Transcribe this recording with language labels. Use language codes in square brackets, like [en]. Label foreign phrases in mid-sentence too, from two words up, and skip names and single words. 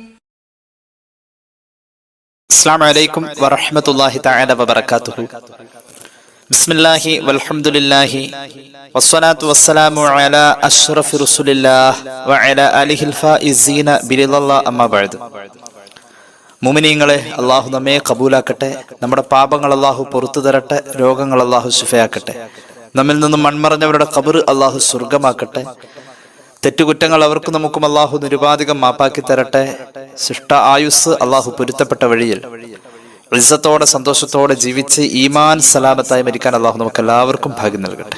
[ar] السلام عليكم ورحمة الله تعالى وبركاته. بسم الله والحمد لله والصلاة والسلام على أشرف رسول الله وعلى آله الفائزين برضا الله أما بعد. [ml] മുഅ്മിനീങ്ങളെ, അള്ളാഹു നമ്മെ കബൂലാക്കട്ടെ. നമ്മുടെ പാപങ്ങൾ അള്ളാഹു പുറത്തു തരട്ടെ. രോഗങ്ങൾ അള്ളാഹു ശിഫയാക്കട്ടെ. നമ്മിൽ നിന്നും മൺമറഞ്ഞവരുടെ ഖബർ അള്ളാഹു സ്വർഗമാക്കട്ടെ. തെറ്റുകുറ്റങ്ങൾ അവർക്കും നമുക്കും അള്ളാഹു നിരുപാധികം മാപ്പാക്കി തരട്ടെ. ശിഷ്ട ആയുസ് അള്ളാഹു പൊരുത്തപ്പെട്ട വഴിയിൽ ഇസ്സത്തോടെ സന്തോഷത്തോടെ ജീവിച്ച് ഈമാൻ സലാമത്തായി മരിക്കാൻ അള്ളാഹു നമുക്ക് എല്ലാവർക്കും ഭാഗ്യം നൽകട്ടെ.